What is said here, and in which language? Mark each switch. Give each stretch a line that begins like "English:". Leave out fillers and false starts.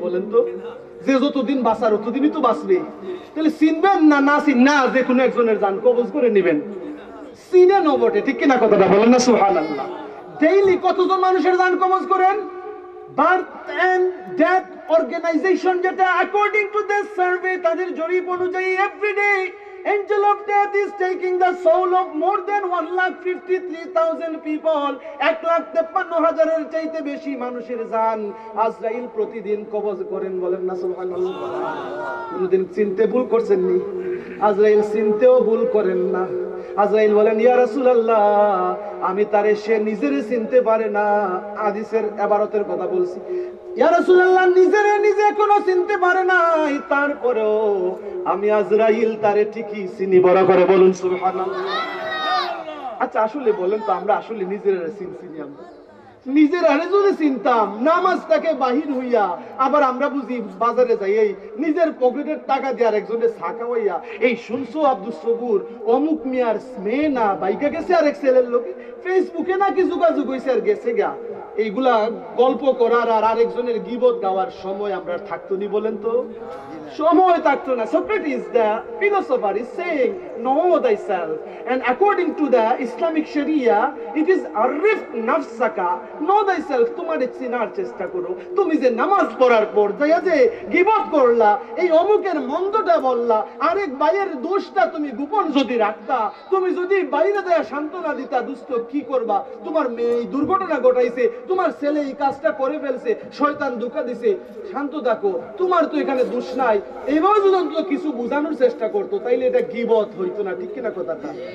Bangla: বলেন তো, যে যতদিন বাঁচার ততদিনই তো বাঁচবে। তাহলে চিনবেন না, না চিন না, যে কোনো একজনের জান কবজ করে নেবেন, চিনে ন বটে, ঠিক কিনা কথাটা? বলেন না সুবহানাল্লাহ। ডেইলি কতজন মানুষের জান কবজ করেন?
English: birth and death organization,
Bangla: যেটা
English: according to this survey,
Bangla: তাদের জরিপ অনুযায়ী everyday
English: angel of death is taking the soul of more than 1,53,000 people,
Bangla: 1,53,000 এর চাইতে বেশি মানুষের জান আজরাইল প্রতিদিন কবজ করেন। বলেন না সুবহানাল্লাহ। কোনদিন চিনতে ভুল করছেন নি? আজরাইল চিনতেও ভুল করেন না। আজরাইল বলেন, ইয়া রাসূলুল্লাহ, আমি তারে, সে নিজের চিনতে পারে না। হাদিসের ইবারতের কথা বলছি। ইয়া রাসূলুল্লাহ, নিজে কোনো চিনতে পারে নাই, তারপরেও আমি আজরাইল তারে ঠিকই চিনি। বড় করে বলুন সুবহানাল্লাহ। আচ্ছা আসলে বলেন তো, আমরা আসলে নিজেরা চিনছি? আমরা নিজের আরে যদি চিনতাম, নামাজ থেকে বাহির হইয়া আবার আমরা বুঝি বাজারে যাই, এই নিজের পকেটের টাকা দিয়ে আরেকজনের ছাকা হইয়া, এই শুনছো আব্দুল সবুর অমুক মিয়ার মেয়ে না বাইকা গেছে আরেক ছেলের লোকে, ফেসবুকে নাকি যোগাযোগ হয়েছে আর গেছে গা, এইগুলা গল্প করার আর আরেকজনের গীবত গাওয়ার সময় আমরা থাকতো নি? বলেন তো, সময় থাকতো না।
English: Socrates, the philosopher, is saying, know thyself, and according to the Islamic Sharia, it is
Arabic: arif nafsaka,
English: know thyself.
Bangla: তোমারে চিনার চেষ্টা করো। তুমি যে নামাজ পড়ার পর যাইয়া যে গীবত করলা, এই অমুকের মন্দটা বললা, আরেক ভাইয়ের দোষটা তুমি গোপন যদি রাখতা, তুমি যদি বাইরে দেয়া সান্ত্বনা দিতা, দুষ্ট কি করবা? তোমার মেয়ে এই দুর্ঘটনা ঘটাইছে, তোমার ছেলে এই কাজটা করে ফেলছে, শয়তান ধোঁকা দিছে, শান্ত থাকো, তোমার তো এখানে দোষ নাই, এইভাবে যদি কিছু বোঝানোর চেষ্টা করতো, তাইলে এটা গীবত হইতো না। ঠিক কিনা কথাটা?